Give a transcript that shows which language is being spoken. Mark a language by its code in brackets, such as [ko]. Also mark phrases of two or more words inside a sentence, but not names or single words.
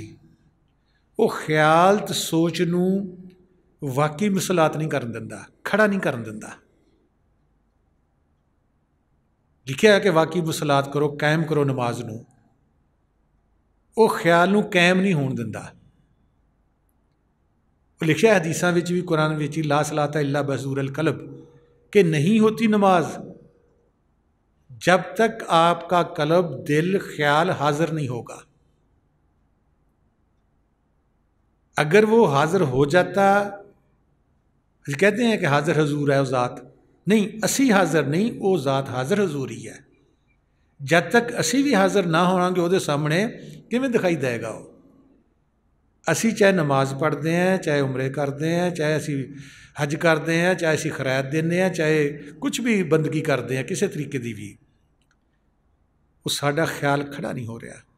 [pa] ਉਹ ਖਿਆਲ ਤੇ ਸੋਚ ਨੂੰ ਵਾਕਈ ਮਿਸਲਾਤ ਨਹੀਂ ਕਰਨ ਦਿੰਦਾ, ਖੜਾ ਨਹੀਂ ਕਰਨ ਦਿੰਦਾ। ਲਿਖਿਆ ਹੈ ਕਿ ਵਾਕਈ ਮਿਸਲਾਤ ਕਰੋ, ਕਾਇਮ ਕਰੋ ਨਮਾਜ਼ ਨੂੰ। ਉਹ ਖਿਆਲ ਨੂੰ ਕਾਇਮ ਨਹੀਂ ਹੋਣ ਦਿੰਦਾ। ਉਹ ਲਿਖਿਆ ਹਦੀਸਾਂ ਵਿੱਚ ਵੀ, ਕੁਰਾਨ ਵਿੱਚ ਹੀ, [ar] لا صلاة إلا بحضور القلب, [hi] कि नहीं होती नमाज जब तक आपका कल्ब, दिल, ख्याल हाजिर नहीं होगा। अगर वो हाजिर हो जाता, कहते हैं कि हाजिर हजूर है वो ज़ात, नहीं, असी हाजिर नहीं, वो ज़ात हाजिर हजूर ही है। [pa] ਜਬ ਤਕ ਅਸੀ ਭੀ ਹਾਜ਼ਿਰ ਨਾ ਹੋਵਾਂਗੇ ਉਹਦੇ ਸਾਹਮਣੇ ਕਿਵੇਂ ਦਿਖਾਈ ਦੇਗਾ ਉਹ? ਅਸੀਂ ਚਾਹੇ ਨਮਾਜ਼ ਪੜ੍ਹਦੇ ਹਾਂ, ਚਾਹੇ ਉਮਰੇ ਕਰਦੇ ਹਾਂ, ਚਾਹੇ ਅਸੀਂ ਹੱਜ ਕਰਦੇ ਹਾਂ, ਚਾਹੇ ਅਸੀਂ ਖੈਰਾਤ ਦਿੰਦੇ ਹਾਂ, ਚਾਹੇ ਕੁਛ ਵੀ ਬੰਦਗੀ ਕਰਦੇ ਹਾਂ ਕਿਸੇ ਤਰੀਕੇ ਦੀ ਵੀ, ਉਹ ਸਾਡਾ ਖਿਆਲ ਖੜਾ ਨਹੀਂ ਹੋ ਰਿਹਾ।